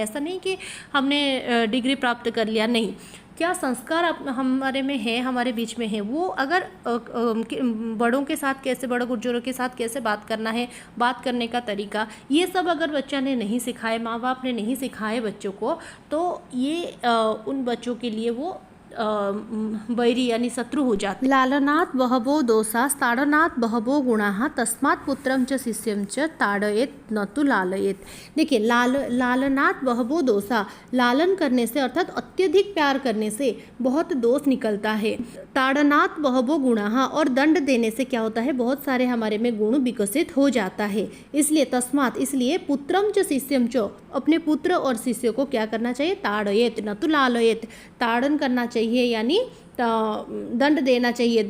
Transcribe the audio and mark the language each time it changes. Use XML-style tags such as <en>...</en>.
<hi>ऐसा नहीं कि हमने डिग्री प्राप्त कर लिया, नहीं। क्या संस्कार हमारे में है, हमारे बीच में है, वो अगर बड़ों के साथ कैसे, बड़ों बुजुर्गों के साथ कैसे बात करना है, बात करने का तरीका, ये सब अगर बच्चा ने नहीं सिखाए, माँ बाप ने नहीं सिखाए बच्चों को, तो ये उन बच्चों के लिए वो वैरी यानी शत्रु हो जाते।</hi> <sa>लालनात् बहवो दोषाः ताडनात् बहवो गुणाः तस्मात् पुत्रं च शिष्यं च ताडयेत् न तु लालयेत्।</sa> <hi>देखिए,</hi> <sa>लालनात् बहवो दोषा,</sa> <hi>लालन करने से अर्थात अत्यधिक प्यार करने से बहुत दोष निकलता है।</hi> <sa>ताड़नात् बहवो गुणाः,</sa> <hi>और दंड देने से क्या होता है, बहुत सारे हमारे में गुण विकसित हो जाता है। इसलिए तस्मात्, इसलिए पुत्रम च शिष्यम च, अपने पुत्र और शिष्य को क्या करना चाहिए,</hi> <sa>ताड़येत् न तु लालयेत्,</sa> <hi>ताड़न करना चाहिए यानी दंड देना चाहिए।</hi>